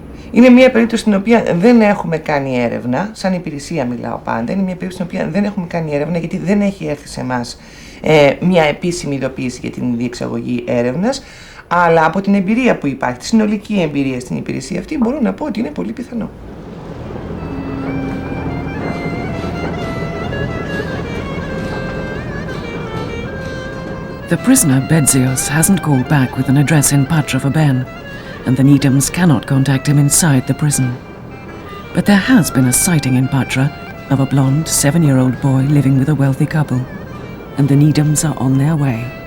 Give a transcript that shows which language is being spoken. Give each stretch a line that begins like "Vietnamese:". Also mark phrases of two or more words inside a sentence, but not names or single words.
Greek: Είναι μια περίπτωση στην οποία δεν έχουμε κάνει έρευνα, σαν υπηρεσία μιλάω πάντα, είναι μια περίπτωση στην οποία δεν έχουμε κάνει έρευνα, γιατί δεν έχει έρθει σε εμάς μια επίσημη ειδοποίηση για την διεξαγωγή έρευνας, αλλά από την εμπειρία που υπάρχει, τη συνολική εμπειρία στην υπηρεσία αυτή, μπορώ να πω ότι είναι πολύ πιθανό.
English: The prisoner, Bedzios, hasn't called back with an address in Patra for Ben, and the Needhams cannot contact him inside the prison. But there has been a sighting in Patra of a blonde 7-year-old boy living with a wealthy couple, and the Needhams are on their way.